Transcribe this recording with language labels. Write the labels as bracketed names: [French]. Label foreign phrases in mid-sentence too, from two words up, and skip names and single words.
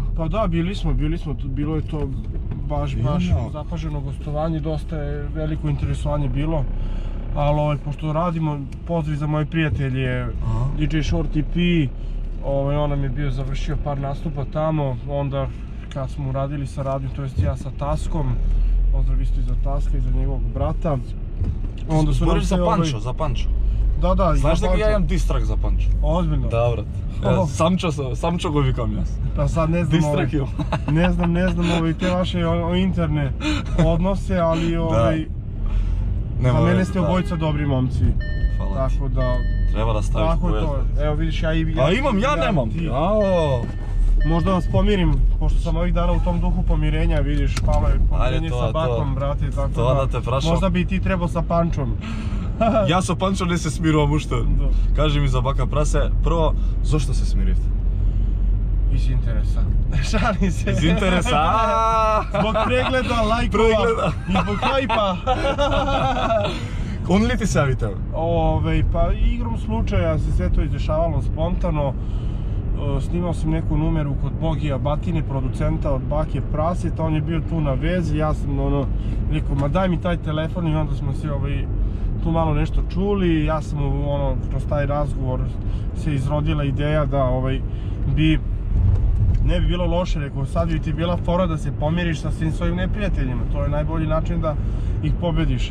[Serbian] Pa da, bili smo, bilo je to baš zapaženo gostovanje, dosta je veliko interesovanje bilo, ali pošto radimo, pozdrav za moje prijatelje, DJ Short EP, on nam je bio završio par nastupa tamo, onda kad smo uradili saradnju, to jest ja sa Taskom, pozdrav isto i za Taska i za njegovog brata. Boriš za Pančo? Da. [Macedonian] Znaš дека ја имам дистрак за Панчо? Озбилно? Да, брат. Самчо го викам јас. [Serbian] Па сад не знам, не знам те ваше интерне односе, али за мене сте обојца добри момци. [Macedonian] Фала ти. [Serbian] Тако да... [Macedonian] Треба да ставиш појазда. [Serbian] Ево видиш, ја и... А имам, ја немам. Možda vas pomirim, pošto sam ovih dana u tom duhu pomirenja, vidiš, malo je pomirenje sa Bakom, brate, tako da... Možda bi i ti trebao sa Pančom. [Macedonian] Јас со Панчо не се смирувам уште. Кажи ми за Бака Прасе, прво, зошто се смиривте? [Serbian] Из интереса. Шалим се. Из интереса. Због прегледа, лајкова и због хајпа. [Macedonian] Он ли ти се јавите? [Serbian] Па игром случаја се sve to izdešavalo spontano. Snimao sam neku numeru kod Bogija Batine, producenta od Bake Praseta, on je bio tu na vezi, ja sam rekao, ma daj mi taj telefon, i onda smo se tu malo nešto čuli, ja sam kroz taj razgovor se izrodila ideja da ne bi bilo loše, rekao, sad bi ti bila fora da se pomiriš sa svim svojim neprijateljima, to je najbolji način da ih pobediš.